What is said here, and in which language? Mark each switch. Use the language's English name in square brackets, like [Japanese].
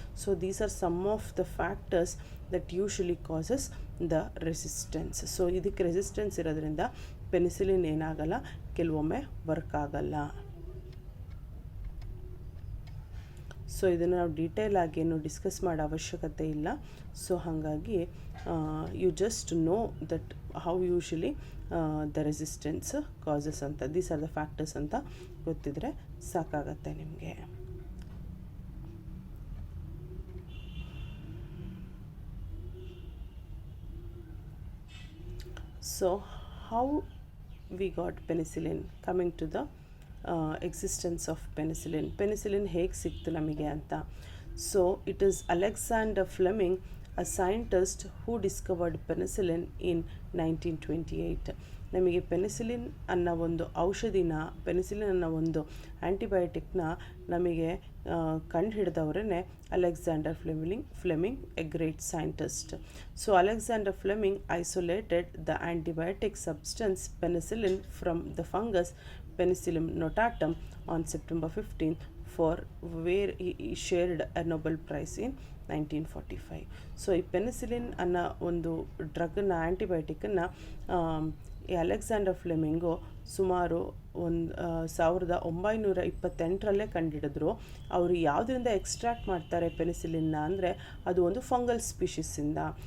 [English] So these are some of the factors that usually causes the resistance. [Kannada] So ಇದಕ್ಕೆ resistance ಇರೋದ್ರಿಂದ penicillin ಏನಾಗಲ್ಲ, ಕೆಲವೊಮ್ಮೆ work ಆಗಲ್ಲ. So ಇದನ್ನು ನಾವು ಡೀಟೇಲ್ ಆಗಿ ಏನು ಡಿಸ್ಕಸ್ ಮಾಡೋ ಅವಶ್ಯಕತೆ ಇಲ್ಲ. ಸೊ ಹಾಗಾಗಿ [English] you just know that how usually the resistance causes [Kannada] ಅಂತ, [English] these are the factors [Kannada] ಅಂತ ಗೊತ್ತಿದ್ರೆ ಸಾಕಾಗತ್ತೆ ನಿಮಗೆ. [English] so how we got penicillin, coming to the existence of penicillin [Kannada] ಹೇಗೆ ಸಿಕ್ತು ನಮಗೆ ಅಂತ. [English] So it is Alexander Fleming, a scientist who discovered penicillin in 1928. [Kannada] ನಮಗೆ penicillin ಅನ್ನೋ ಒಂದು ಔಷಧಿನ, ಪೆನಿಸಿಲಿನ್ ಅನ್ನೋ ಒಂದು ಆ್ಯಂಟಿಬಯೋಟಿಕ್ನ ನಮಗೆ ಕಂಡು ಹಿಡಿದವರೇ Alexander Fleming, [English] A great scientist. So Alexander Fleming isolated the antibiotic substance penicillin from the fungus Penicillium notatum on September 15th, for where he shared a Nobel Prize in 1945. [Kannada] So ಈ penicillin ಅನ್ನೋ ಒಂದು ಡ್ರಗ್ನ, ಆ್ಯಂಟಿಬಯೋಟಿಕ್ಕನ್ನು ಈ Alexander ಫ್ಲೆಮಿಂಗು ಸುಮಾರು 1928 ಕಂಡುಹಿಡಿದ್ರು. ಅವರು ಯಾವುದರಿಂದ extract ಮಾಡ್ತಾರೆ ಪೆನಿಸಿಲಿನ್ನ ಅಂದರೆ, ಅದು ಒಂದು ಫಂಗಲ್ ಸ್ಪೀಷೀಸಿಂದ.